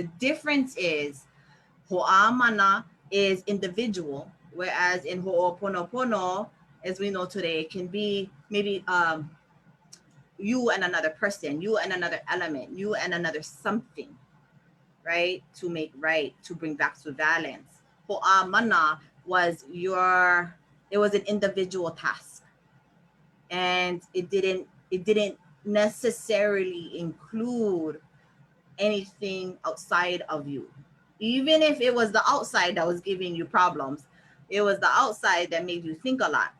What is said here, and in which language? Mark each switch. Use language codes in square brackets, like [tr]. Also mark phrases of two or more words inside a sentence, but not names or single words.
[en] The difference is Hoʻā Mana is individual, Whereas in ho'oponopono, as we know today, it can be maybe you and another person, you and another element, you and another something, right? To make right, to bring back to balance. Hoʻā Mana was it was an individual task. And it didn't necessarily include anything outside of you. Even if it was the outside that was giving you problems, it was the outside that made you think a lot.